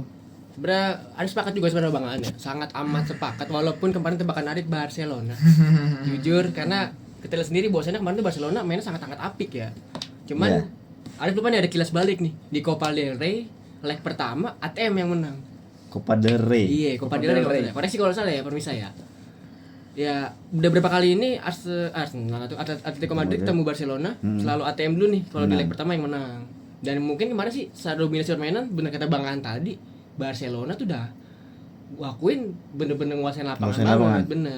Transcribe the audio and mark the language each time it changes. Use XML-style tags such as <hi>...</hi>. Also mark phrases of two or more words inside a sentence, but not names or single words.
<id>Sebenarnya Arif sepakat juga sebenarnya Bang Aan ya. Sangat amat sepakat walaupun kemarin tebakan Arif Barcelona. Jujur karena kita lihat sendiri bahwasanya kemarin tuh Barcelona mainnya sangat-sangat apik ya. Cuman Iya. Arif lupa nih ada kilas balik nih. Di Copa del Rey leg pertama ATM yang menang. Copa del Rey. Iya, Copa del Rey. Koreksi kalau salah ya, permisa ya. Ya, udah berapa kali ini Arsenal atau Atletico Madrid ketemu Barcelona, selalu ATM dulu nih kalau di leg pertama yang menang. Dan mungkin kemarin sih secara dominasi permainan benar kata Bang An tadi, Barcelona tuh udah akuin bener-bener nguasain lapangan banget, bener.</id>